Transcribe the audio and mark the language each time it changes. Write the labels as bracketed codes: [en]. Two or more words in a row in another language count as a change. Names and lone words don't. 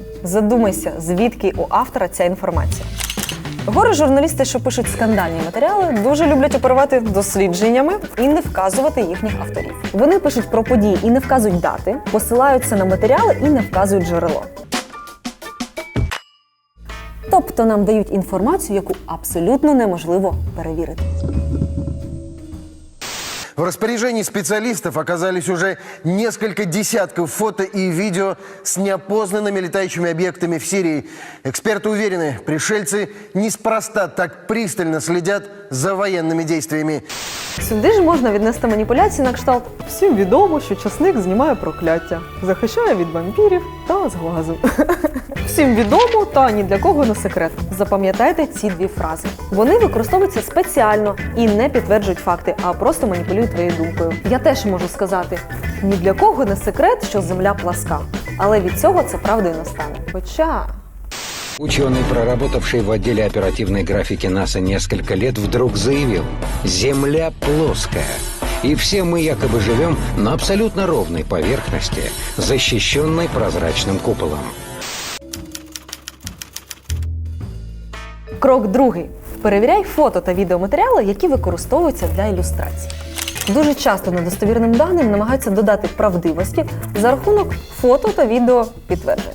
[uk] Задумайся, звідки у автора ця інформація. Горе-журналісти, що пишуть скандальні матеріали, дуже люблять оперувати дослідженнями і не вказувати їхніх авторів. Вони пишуть про події і не вказують дати, посилаються на матеріали і не вказують джерело. Тобто нам дають інформацію, яку абсолютно неможливо перевірити. [ru] В распоряжении специалистов оказались уже несколько десятков фото и видео с неопознанными летающими объектами в Сирии. Эксперты уверены, пришельцы неспроста так пристально следят за военными действиями. [uk] Сюди ж можна віднести маніпуляції на кшталт «всім відомо, що часник знімає прокляття, захищає від вампірів та зглазу». Всім відомо та ні для кого не секрет. Запам'ятайте ці дві фрази. Вони використовуються спеціально і не підтверджують факти, а просто маніпулюють твоєю думкою. Я теж можу сказати, ні для кого не секрет, що земля пласка. Але від цього це правдою не стане. Хоча... [ru] Ученый, проработавший в отделе оперативной графики НАСА несколько лет, вдруг заявил: «Земля плоская, и все мы якобы живем на абсолютно ровной поверхности, защищенной прозрачным куполом». [uk] Крок другий. Перевіряй фото та відеоматеріали, які використовуються для ілюстрацій. Дуже часто недостовірним даним намагаються додати правдивості за рахунок фото та відео підтверджень.